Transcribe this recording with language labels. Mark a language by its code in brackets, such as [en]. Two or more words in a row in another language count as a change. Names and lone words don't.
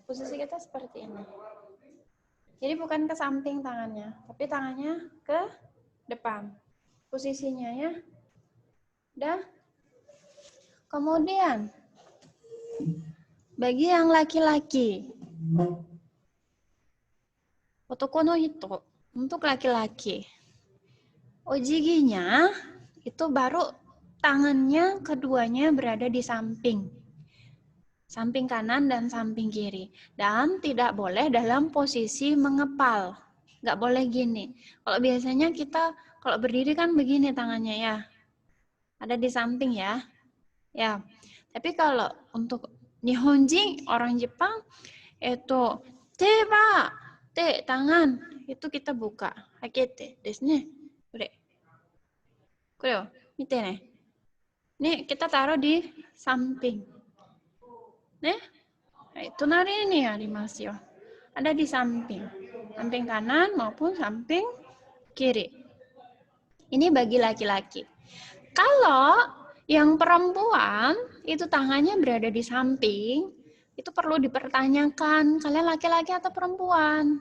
[id] Posisi kita seperti ini. Jadi bukan ke samping tangannya, tapi tangannya ke depan. Posisinya ya. Udah. Kemudian, bagi yang laki-laki, [ja] 男の人, [id] untuk laki-laki, ojiginya itu baru tangannya keduanya berada di samping. Samping kanan dan samping kiri. Dan tidak boleh dalam posisi mengepal. Nggak boleh gini. Kalau biasanya kita, kalau berdiri kan begini tangannya ya. Ada di samping ya. Ya. Tapi kalau untuk Nihonjin, orang Jepang, itu [ja] 手は、手 [id] tangan, itu kita buka. [ja] はけてですね。これ。これよ、見てね. [id] Ini kita taruh di samping. [ja] 隣 ini ありますよ. [id] Ada di samping. Samping kanan maupun samping kiri. Ini bagi laki-laki. Kalau yang perempuan itu tangannya berada di samping, itu perlu dipertanyakan, kalian laki-laki atau perempuan?